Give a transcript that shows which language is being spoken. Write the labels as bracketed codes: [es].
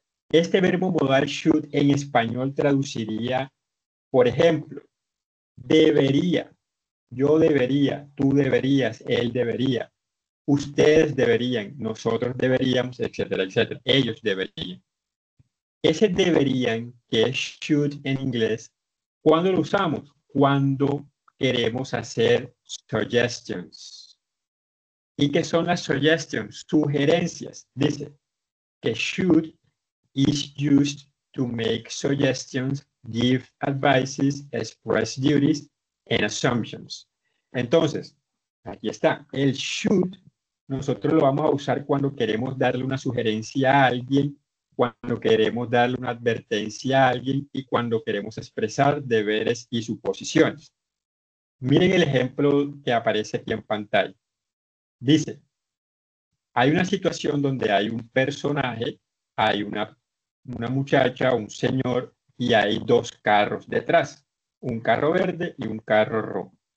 [es] Este verbo modal should en español traduciría, por ejemplo, debería, yo debería, tú deberías, él debería, ustedes deberían, nosotros deberíamos, etcétera, etcétera. Ellos deberían. Ese deberían, que es should en inglés, ¿cuándo lo usamos? Cuando queremos hacer suggestions. ¿Y qué son las suggestions? Sugerencias. Dice que [en] should is used to make suggestions, give advices, express duties and assumptions. [es] Entonces, aquí está. El should, nosotros lo vamos a usar cuando queremos darle una sugerencia a alguien, cuando queremos darle una advertencia a alguien y cuando queremos expresar deberes y suposiciones. Miren el ejemplo que aparece aquí en pantalla. Dice, hay una situación donde hay un personaje, hay una muchacha, un señor, y hay dos carros detrás, un carro verde y un carro rojo.